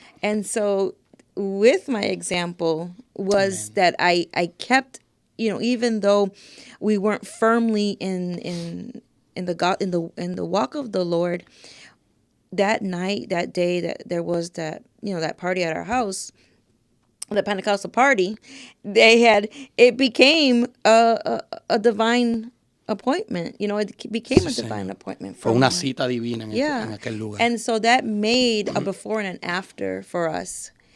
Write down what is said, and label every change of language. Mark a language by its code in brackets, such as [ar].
[en] And so with my example was that I kept, even though we weren't firmly in the walk of the Lord, that night, that day that there was that party at our house, the Pentecostal party, it became a divine appointment. It became a divine appointment. [es] Fue una cita divina en aquel lugar. [en] And so that made a before and an after for us.